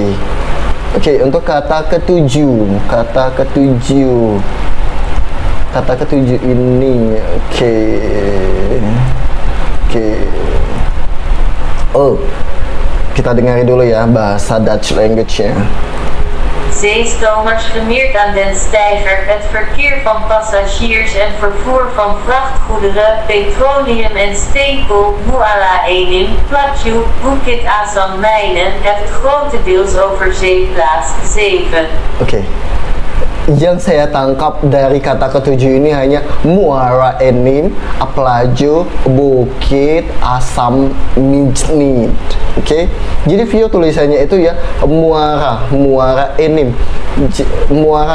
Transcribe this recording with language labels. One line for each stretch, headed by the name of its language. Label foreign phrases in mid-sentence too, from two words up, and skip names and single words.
Indonesian: Oke, untuk kata ketujuh ini, oke. Oh, kita dengar dulu ya bahasa
English: Dutch language-
Indonesian: nya.
Dutch: Zeestomers gemeerd aan den steiger, het verkeer van passagiers en vervoer van vrachtgoederen, petroleum en steenkool, Muara Enim, Platju, Bukit Asam Mijnen, heeft grotendeels over zeeplaats 7.
Indonesian: Oke. Yang saya tangkap dari kata ketujuh ini hanya Muara Enim, Plaju, Bukit Asam Mijnit. Oke, jadi view tulisannya itu ya Muara Enim, Muara.